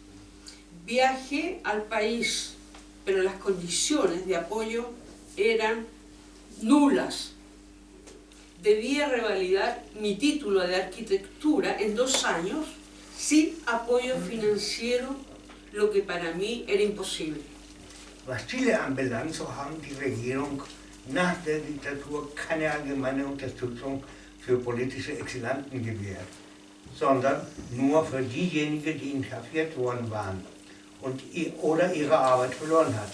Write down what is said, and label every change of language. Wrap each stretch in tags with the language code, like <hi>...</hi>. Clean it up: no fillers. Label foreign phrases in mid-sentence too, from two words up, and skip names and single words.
<es>Viajé al país, pero las condiciones de apoyo eran nulas. Debía revalidar mi título de arquitectura en 2 años sin apoyo financiero, lo que para mí era imposible.</es> <de>Was Chile anbelangt, so haben die Regierung nach der Diktatur keine allgemeine Unterstützung für politische Exilanten gewährt, sondern nur für diejenigen, die inhaftiert worden waren oder ihre Arbeit verloren hatten.</de>